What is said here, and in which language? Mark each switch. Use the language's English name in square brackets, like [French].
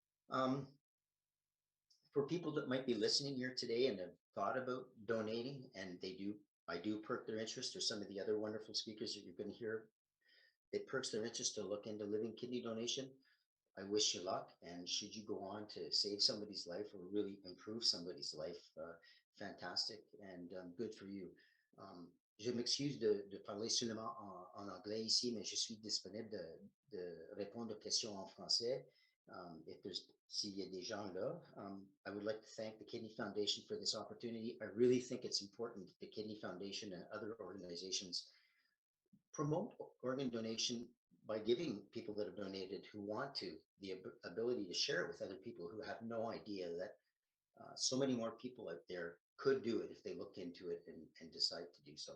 [English] For people that might be listening here today and have thought about donating, and I do perk their interest, or some of the other wonderful speakers that you're going to hear, it perks their interest to look into living kidney donation. I wish you luck, and should you go on to save somebody's life or really improve somebody's life, fantastic and good for you. [French] Je m'excuse de parler seulement en anglais ici, mais je suis disponible de répondre aux questions en français. S'il y a des gens là, [English] I would like to thank the Kidney Foundation for this opportunity. I really think it's important that the Kidney Foundation and other organizations promote organ donation by giving people that have donated who want to the ability to share it with other people who have no idea that so many more people out there could do it if they look into it and decide to do so.